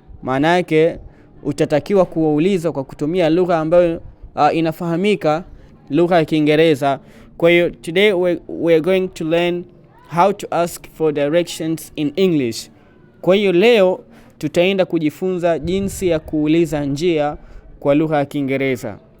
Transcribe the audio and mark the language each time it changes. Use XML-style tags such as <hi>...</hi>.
<sw>Maana yake utatakiwa kuwauliza kwa kutumia lugha ambayo inafahamika, lugha ya Kiingereza. Kwa hiyo</sw> <en>today we're going to learn how to ask for directions in English.</en> <sw>Kwa hiyo leo tutaenda kujifunza jinsi ya kuuliza njia kwa lugha ya Kiingereza.</sw>